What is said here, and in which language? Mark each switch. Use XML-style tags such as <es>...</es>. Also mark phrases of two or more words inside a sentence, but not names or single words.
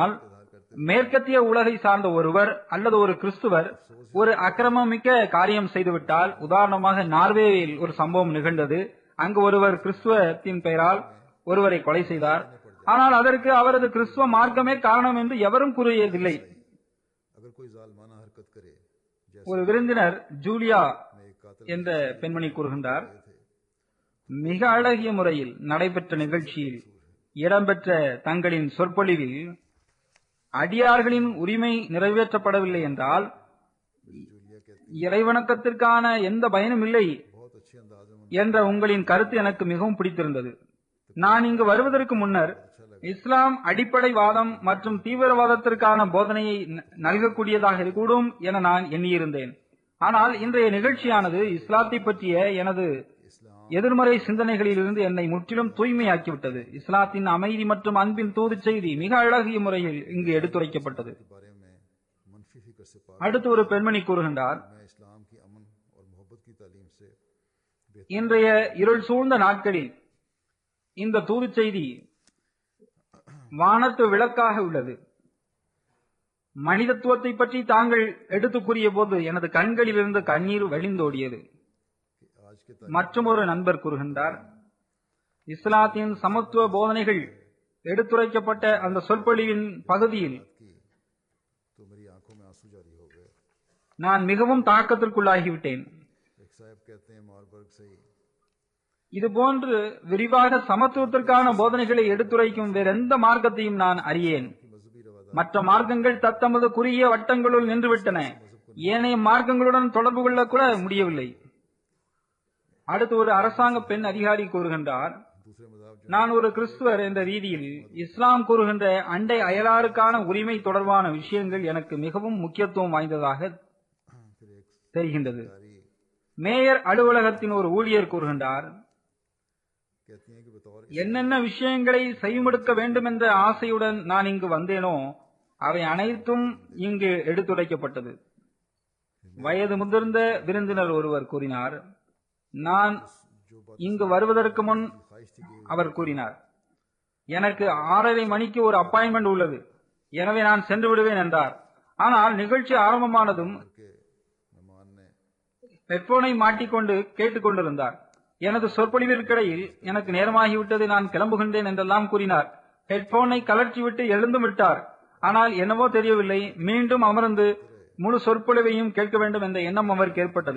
<ta>ஆனால் மேற்கத்திய உலகை சார்ந்த ஒருவர் அல்லது ஒரு கிறிஸ்துவர் ஒரு அக்கிரமமிக்க காரியம் செய்துவிட்டால், உதாரணமாக நார்வேயில் ஒரு சம்பவம் நிகழ்ந்தது. அங்கு ஒருவர் கிறிஸ்துவத்தின் பெயரால் ஒருவரை கொலை செய்தார். ஆனால் அதற்கு அவரது கிறிஸ்துவ மார்க்கமே காரணம் என்று எவரும் கூறியதில்லை.</ta> <ur>اگر کوئی ظالمانہ حرکت کرے</ur> <ta>ஒரு விருந்தினர் ஜூலியா என்ற பெண்மணி கூறுகின்றார், மிக அழகிய முறையில் நடைபெற்ற நிகழ்ச்சியில் இடம்பெற்ற தங்களின் சொற்பொழிவில் அடியார்களின் உரிமை நிறைவேற்றப்படவில்லை என்றால் இறைவணக்கத்திற்கான எந்த பயனும் இல்லை</ta> <ur>بہت اچھے انداز میں</ur> <ta>என்ற உங்களின் கருத்து எனக்கு மிகவும் பிடித்திருந்தது. நான் இங்கு வருவதற்கு முன்னர் இஸ்லாம் அடிப்படைவாதம் மற்றும் தீவிரவாதத்திற்கான போதனையை நல்கக்கூடியதாக கூடும் என நான் எண்ணியிருந்தேன். ஆனால் இன்றைய நிகழ்ச்சியானது இஸ்லாத்தை பற்றிய எனது எதிர்மறை சிந்தனைகளிலிருந்து என்னை முற்றிலும் தூய்மையாக்கிவிட்டது. இஸ்லாத்தின் அமைதி மற்றும் அன்பின் தூது செய்தி மிக அழகிய முறையில் இங்கு எடுத்துரைக்கப்பட்டது.</ta> <ur>بارے میں منفی فکر سے پاک</ur> <ta>அடுத்து ஒரு பெண்மணி கூறுகின்றார்,</ta> <ur>میں اسلام کی امن اور محبت کی تعلیم سے</ur> <ta>இன்றைய இருள் சூழ்ந்த நாட்களில் இந்த தூது செய்தி வானத்து விளக்காக உள்ளது. மனிதத்துவத்தை பற்றி தாங்கள் எடுத்துக் கூறிய போது எனது கண்களிலிருந்து கண்ணீர் வழிந்தோடியது.</ta> <ur>آج کے</ur> <ta>மற்றும் ஒரு நண்பர் கூறுகின்றார், இஸ்லாத்தின் சமத்துவ போதனைகள் எடுத்துரைக்கப்பட்ட அந்த சொற்பொழிவின் பகுதியில்</ta> <ur>کی تو میری آنکھوں میں آنسو جاری ہو گئے.</ur> <ta>நான் மிகவும் தாக்கத்திற்குள்ளாகிவிட்டேன்.</ta> <ur>ایک صاحب کہتے ہیں ماربرگ سے ہی</ur> <ta>இதுபோன்று விரிவாக சமத்துவத்திற்கான போதனைகளை எடுத்துரைக்கும் வேறெந்த மார்க்கத்தையும் நான் அறியேன்.</ta> <ur>مذہبی روادار</ur> <ta>மற்ற மார்க்கங்கள் தத்தமது குறுகிய வட்டங்களுள் நின்றுவிட்டன. ஏனைய மார்க்கங்களுடன் தொடர்பு கொள்ள கூட முடியவில்லை. அடுத்து ஒரு அரசாங்க பெண் அதிகாரி கூறுகின்றார்,</ta> <ur>دوسرے مذہب جو</ur> <ta>நான் ஒரு கிறிஸ்துவர் என்ற ரீதியில் இஸ்லாம் கூறுகின்ற அண்டை அயலாருக்கான உரிமை தொடர்பான விஷயங்கள் எனக்கு மிகவும் முக்கியத்துவம் வாய்ந்ததாக</ta> <ur>پھر ایک</ur> <ta>தெரிகின்றது.</ta> <ur>ساری</ur> <ta>மேயர் அலுவலகத்தின் ஒரு ஊழியர் கூறுகின்றார்,</ta> <ur>کہتی ہیں کہ بطور</ur> <ta>என்னென்ன விஷயங்களை செய்யமெடுக்க வேண்டும் என்ற ஆசையுடன் நான் இங்கு வந்தேனோ அவை அனைத்தும் இங்கு எடுத்துரைக்கப்பட்டது. வயது முதிர்ந்த விருந்தினர் ஒருவர் கூறினார், நான் இங்கு வருவதற்கு முன்</ta> <ur>خواہش تھی کہ</ur> <ta>அவர் கூறினார், எனக்கு 6:30 மணிக்கு ஒரு அப்பாயின்மெண்ட் உள்ளது, எனவே நான் சென்று விடுவேன் என்றார். ஆனால் நிகழ்ச்சி ஆரம்பமானதும்</ta> <ur>کے مہمان نے</ur> <ta>ஹெட்போனை மாட்டிக்கொண்டு கேட்டுக் கொண்டிருந்தார். எனது சொற்பொழிவிற்கிடையில் எனக்கு நேரமாகிவிட்டது, நான் கிளம்புகின்றேன் என்றெல்லாம் கூறினார். ஹெட்போனை கலற்றிவிட்டு எழுந்தும் விட்டார். ஆனால் என்னவோ தெரியவில்லை, மீண்டும் அமர்ந்து முழு சொற்பொழிவையும் கேட்க வேண்டும் என்ற எண்ணம் அவருக்கு ஏற்பட்டது.</ta>